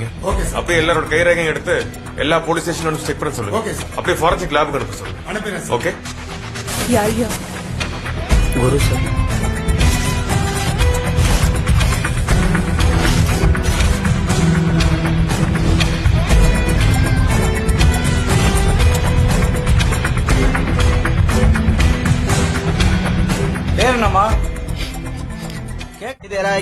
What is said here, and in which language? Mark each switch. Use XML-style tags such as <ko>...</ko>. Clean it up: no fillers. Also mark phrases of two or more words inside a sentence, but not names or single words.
<ta>அப்படியே எல்லாரோட கைரேகையும் எடுத்து எல்லா</ta> <en>police station</en> <ta>செக் பண்ண சொல்லுங்க. அப்படியே</ta> <en>forensic lab</en> <ta>அனுப்ப சொல்லுங்க. ஓகே?</ta> <hi>यार गुरु सर। नमा क्या दे रहा है?</hi>